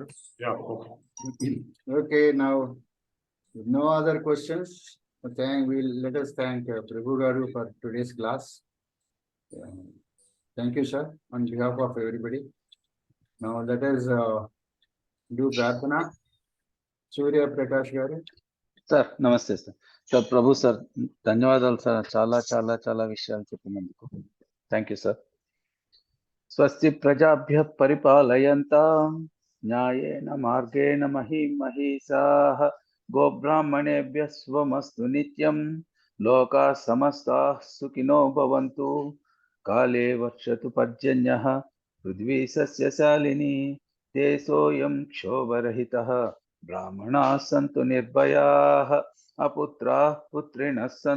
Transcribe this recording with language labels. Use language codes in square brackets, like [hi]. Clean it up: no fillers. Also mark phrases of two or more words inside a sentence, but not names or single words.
[en] Yeah, okay. Okay, now, if no other questions, let us thank Prabhu Garu for today's class. Thank you, sir, on behalf of everybody. Now let us do Prarthana. Surya Prakash Garu. [te] సార్ నమస్తే సార్. సార్ ప్రభు సార్ ధన్యవాదాలు సార్, చాలా చాలా చాలా విషయాలు చెప్పినందుకు. [en] thank you sir. [sa] స్వస్తి ప్రజాభ్య పరిపాలయంతాం న్యాయేన మార్గేణ మహీమహీసాః గోబ్రాహ్మణేభ్య స్వమస్తు నిత్యం లోకా సమస్తాః సుఖినో భవంతు కాలే వర్షతు పర్జన్యః పృథ్వీ సస్యశాలిని దేశోऽयं క్షోభరహితः బ్రాహ్మణాः సంతు నిర్భయాः అపుత్రాः పుత్రిణः